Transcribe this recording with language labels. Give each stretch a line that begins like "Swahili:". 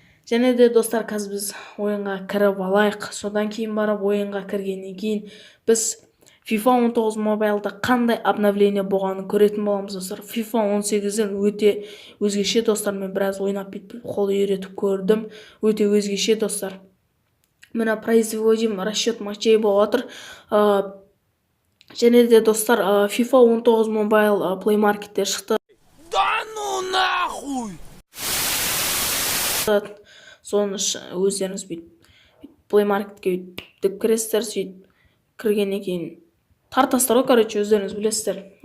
Kazakh: Және де достар, қазір біз ойынға кіріп алайық. Содан кейін барып ойынға кіргеннен кейін біз FIFA 19 мобайлда қандай обновление болғанын көретін боламыз достар. FIFA 18-ден өте өзгеше достар, мен біраз ойнап бүйтіп қол үйретіп көрдім. Өте өзгеше достар.
Russian: Мына производим расчет матчей
Kazakh: болып отыр. Және де достар, FIFA 19 мобайл Play Market'те шықты.
Russian: Да ну нахуй!
Kazakh: Соны өздеріңіз Play Market'ке өйтіп кіресіздер, сөйтіп кіргеннен кейін тартастар ғой, короче, өздеріңіз білесіздер.